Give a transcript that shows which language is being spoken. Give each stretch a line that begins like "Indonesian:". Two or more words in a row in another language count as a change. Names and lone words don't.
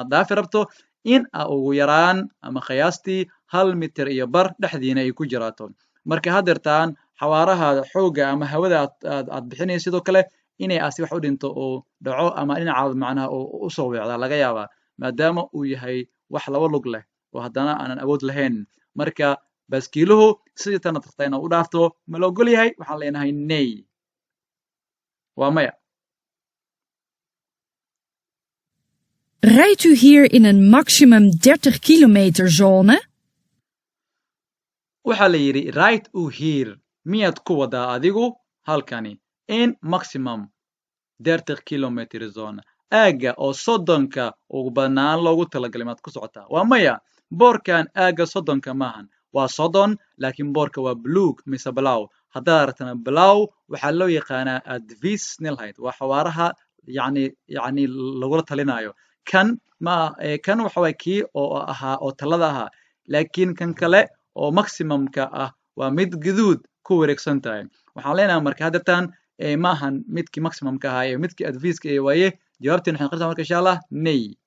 Somali: aad dhaafi rabto in ugu yaraan ama qiyaastii 1 mitir iyo bar dhexdiina ay ku jiraato marka haddeertaan xawaaraha xooga ama hawada aad bixinaysa sidoo kale inay asi wax u dhinto oo dhaco ama dhinacaada macnaha u soo weecdaa laga yaabaa maadaama uu yahay wax laba lug leh oo haddana aanan awood lahayn marka baskiiluhu sidii tana tagta inaad u dhaafto ma la ogol yahay waxaan leenahay nay waa maya
Dutch: Rijdt u hier in een maximum 30 kilometer zone?
Somali: waxaa la yidhi
Dutch: right u here
Somali: miyaad ku wadaa adigu halkani
Dutch: in maximum 30 kilometer zone
Somali: aagga oo soddonka ugu badnaan loogu talagalay maad ku socotaa waa maya boorkan aagga soddonka maahan waa soddon laakiin boorka waa buluug mise balaw haddaad aragtana balaw waxaa loo yaqaanaa
Dutch: advice snelheid
Somali: waa xawaaraha yacni lagula talinayo kan waxa waye kii oo talada ahaa laakiin kan kale oo maximumka ah waa mid guduud ku wareegsan tahay waxaan leenahay marka haddeertaan ma ahan midkii maximumka ahaa ee midkii adviiska ee waaye jawaabteen waxay noqonaysaa marka insha allah nay